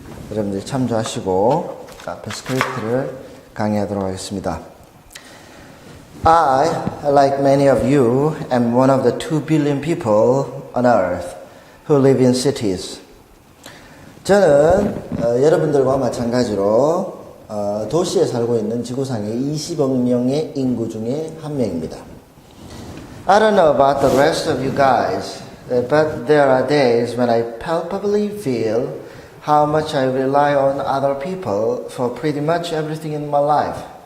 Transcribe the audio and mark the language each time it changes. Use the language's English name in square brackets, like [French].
[Korean] 여러분들 참조하시고 카페 스크립트를 강의하도록 하겠습니다. [English] I, like many of you, am one of the 2 billion people on earth who live in cities. [Korean] 저는 여러분들과 마찬가지로 도시에 살고 있는 지구상의 20억 명의 인구 중에 한 명입니다. [English] I don't know about the rest of you guys, but there are days when I palpably feel how much I rely on other people for pretty much everything in my life.